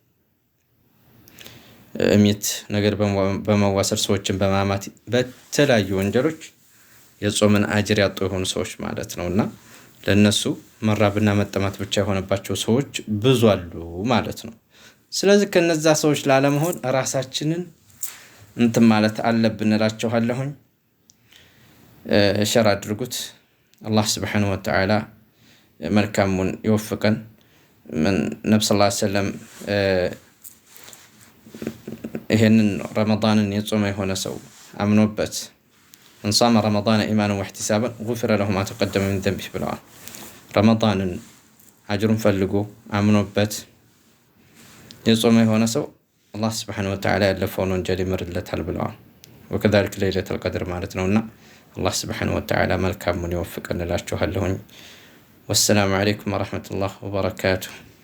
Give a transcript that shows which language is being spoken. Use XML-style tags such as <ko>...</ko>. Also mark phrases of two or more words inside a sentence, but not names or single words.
<am>እሚት ነገር በመዋሰር ሰዎችን በማማት በተለያዩ ወንጀሎች የጾምን አጅር ያጡ የሆኑ ሰዎች ማለት ነውና ለነሱ መራብና መጠማት ብቻ የሆነባቸው ሰዎች ብዙ አሉ ማለት ነው። ስለዚህ ከነዛ ሰዎች ላለመሆን ራሳችንን እንትን ማለት አለብን እላችኋለሁኝ። ሸር አድርጉት። አላህ</am> <ar>سبحانه وتعالى</ar> <am>መልካሙን ይወፍቀን። ነብዩ</am> <ar>صلى الله عليه وسلم</ar> <am>ይሄንን ረመዳንን የጾመ የሆነ ሰው አምኖበት</am> <ar>من صام رمضان إيمانا واحتسابا غفر له ما تقدم من ذنبه</ar> <am>ብለዋል። ረመዳንን አጅሩን ፈልጎ አምኖበት የጾመ የሆነ ሰው አላህ</am> <ar>سبحانه وتعالى</ar> <am>ያለፈውን ወንጀል ይምርለታል ብለዋል።</am> <ar>وكذلك ليلة القدر</ar> <am>ማለት ነውና አላህ</am> <ar>سبحانه وتعالى</ar> <am>መልካሙን ይወፍቀን እላችኋለሁኝ።</am> <ar>والسلام عليكم ورحمة الله وبركاته</ar>